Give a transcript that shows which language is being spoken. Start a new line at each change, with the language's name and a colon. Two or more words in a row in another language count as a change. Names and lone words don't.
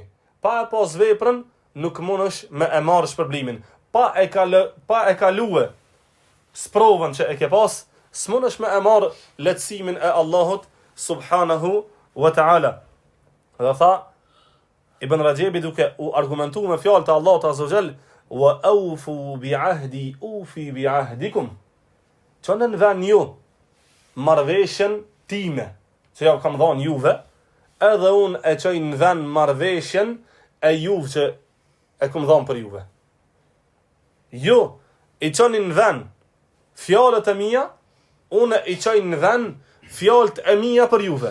Albanian: Pa e pas veprën, nuk mundesh me e marrë shpërblimin. Pa e kalue sprovën që e ke pas, s'mundesh me e marrë lehtësimin e Allahut
Arabic: سبحانه وتعالى.
Albanian: Dhe tha, Ibn Rajebi duke u argumentu me fjalë të Allahut
Arabic: عز وجل, وأوفوا بعهدي أوف بعهدكم.
Albanian: Çon në vën ju marrveshjen time, që ja kam dhënë juve, edhe unë e çoj në vend marrveshjen e juve që e kam dhënë për juve. Ju i çoni në vend fjalët e mia, unë i çoj në vend fjalët e mia për juve.